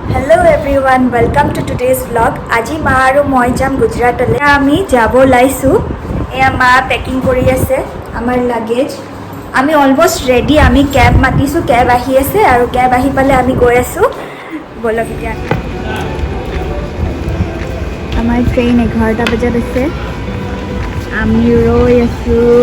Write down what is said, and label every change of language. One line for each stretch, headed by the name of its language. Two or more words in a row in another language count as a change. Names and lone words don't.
English: Hello everyone, welcome to today's vlog.
Naga Pidgin: Aji ma aru moi jam Gujarat le. Ami jabo laisu. Eya ma packing kori ase amar luggage. Ami
English: almost ready.
Naga Pidgin: Ami cab matisu, cab ahi ase aru cab ahi pale ami goi asu.
Hindi: Bolo kya?
Naga Pidgin: Amar train 11 baje ase. Ami roi asu.